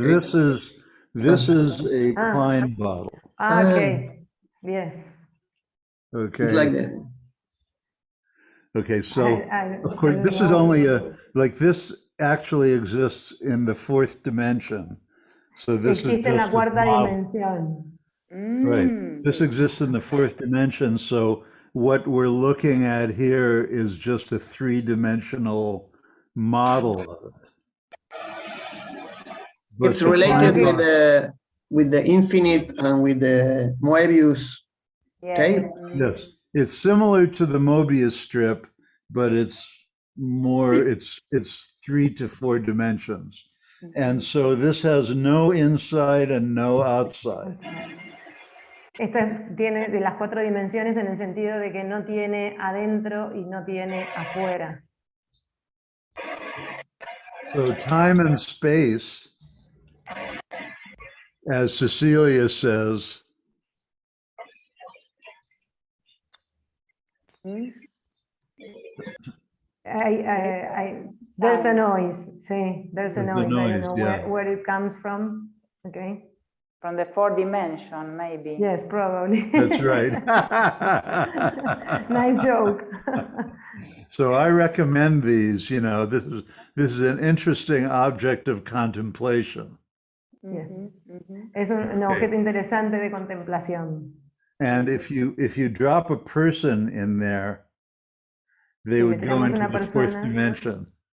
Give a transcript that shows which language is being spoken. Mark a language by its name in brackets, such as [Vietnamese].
[English] So this is a Klein bottle. Okay. Yes. Okay. It's like that. Okay, so of course this is only this actually exists in the fourth dimension. So this [Spanish] existe en la cuarta dimensión. [English] Right. This exists in the fourth dimension. So what we're looking at here is just a three-dimensional model of it. It's related with the infinite and with the Moebius tape. Yes, it's similar to the Mobius strip, but it's more, it's 3 to 4 dimensions. And so this has no inside and no outside. [Spanish] Esto tiene de las 4 dimensiones en el sentido de que no tiene adentro y no tiene afuera. [English] So time and space, as Cecilia says, there's a noise. Sí, there's a noise. I don't know yeah. where it comes from. Okay. From the 4th dimension, maybe. Yes, probably. That's right. Nice joke. So I recommend these. You know, this is an interesting object of contemplation. Yes. [Spanish] Es un objeto interesante de contemplación. [English] And if you drop a person in there, they would go into the 4th dimension.